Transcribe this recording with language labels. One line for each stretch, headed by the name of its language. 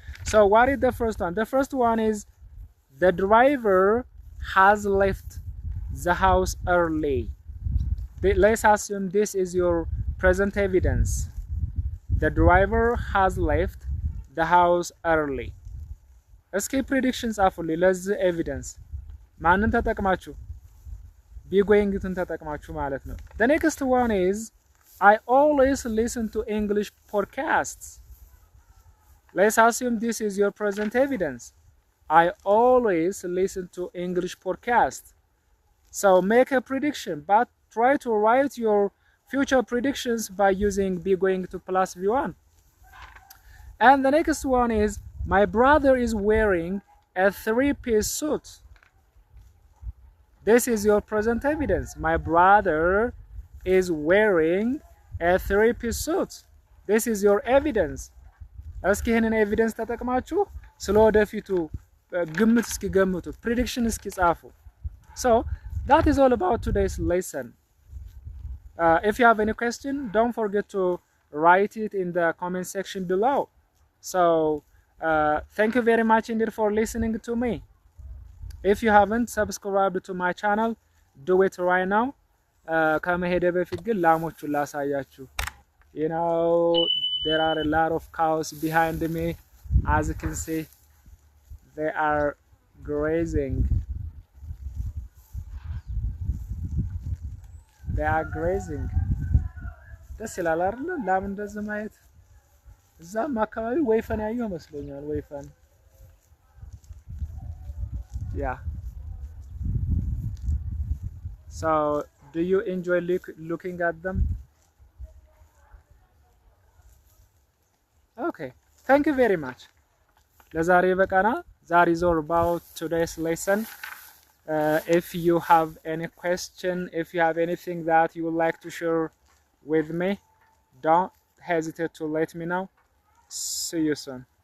English: So what is the first one? The first one is the driver has left the house early. Let's assume this is your present evidence. The driver has left the house early.
Amharic: እስኪ ፕሬዲክሽን ጻፉልኝ ለዚህ ኤቪደንስ ማንን ተጠቅማችሁ?
English: be going to
Amharic: ተጠቅማችሁ ማለት ነው።
English: The next one is I always listen to English podcasts. Let's assume this is your present evidence. I always listen to English podcasts. So make a prediction, but try to write your future predictions by using b going to plus v1. And the next one is my brother is wearing a 3-piece suit. This is your present evidence. My brother is wearing a 3-piece suit. This is your evidence.
Amharic: እስኪ ይሄንን ኤቪደንስ ተጠቅማችሁ ስለወደፊቱ ግምት እስኪ ገምቱ፣ prediction እስኪ ጻፉ።
English: So that is all about today's lesson. If you have any question, don't forget to write it in the comment section below. So thank you very much indeed for listening to me. If you haven't subscribed to my channel, do it right now.
Amharic: ከመሄደ በፊት ግን ላሞቹን ላሳያችሁ።
English: You know, there are a lot of cows behind me. As you can see, they are grazing. They are grazing.
Amharic: ደስ ይላል አይደል? ላም እንደዚህ ማየት። እዛም አካባቢ ወይፈን ያየው መስሎኛል። ወይፈን yeah.
English: So do you enjoy looking at them? Okay, thank you very much.
Amharic: ለዛሬ በቃና
English: that is all about today's lesson. If you have any question, if you have anything that you would like to share with me, don't hesitate to let me know. See you soon.